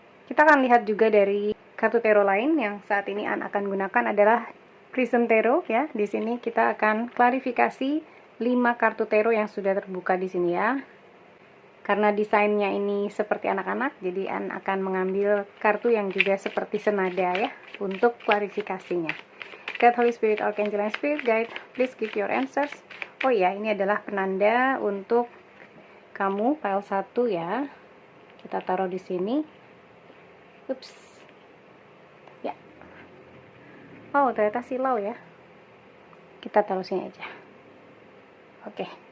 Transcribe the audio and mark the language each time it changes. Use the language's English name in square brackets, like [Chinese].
[Indonesian] Kita akan lihat juga dari kartu tarot lain yang saat ini An akan gunakan adalah Prism Tarot ya. Di sini kita akan klarifikasi 5 kartu tarot yang sudah terbuka di sini ya. Karena desainnya ini seperti anak-anak, jadi An akan mengambil kartu yang juga seperti senada ya untuk klarifikasinya. [English] God, Holy Spirit, Archangel, and Spirit Guide, please give your answers. [Indonesian] Oh ya, ini adalah penanda untuk kamu file 1 ya. Kita taruh di sini. Ups. Ya. Oh, ternyata silau ya. Kita taruh sini aja. Oke.